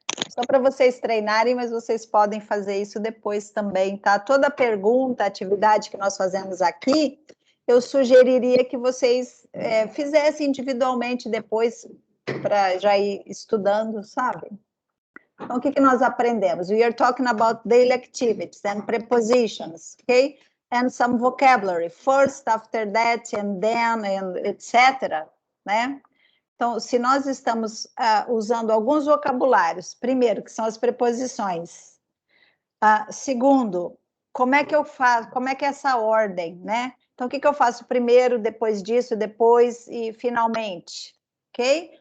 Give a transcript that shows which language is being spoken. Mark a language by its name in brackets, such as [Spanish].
[Portuguese] Só para vocês treinarem, mas vocês podem fazer isso depois também, tá? Toda pergunta, atividade que nós fazemos aqui, eu sugeriria que vocês fizessem individualmente depois, para já ir estudando, sabe? Então, o que nós aprendemos? [English] We are talking about daily activities and prepositions, okay? And some vocabulary, first, after that, and then, and etc., né? [Portuguese] Então, se nós estamos usando alguns vocabulários, primeiro, que são as preposições. Segundo, como é que eu faço, como é que é essa ordem, né? Então, o que eu faço primeiro, depois disso, depois e finalmente, ok?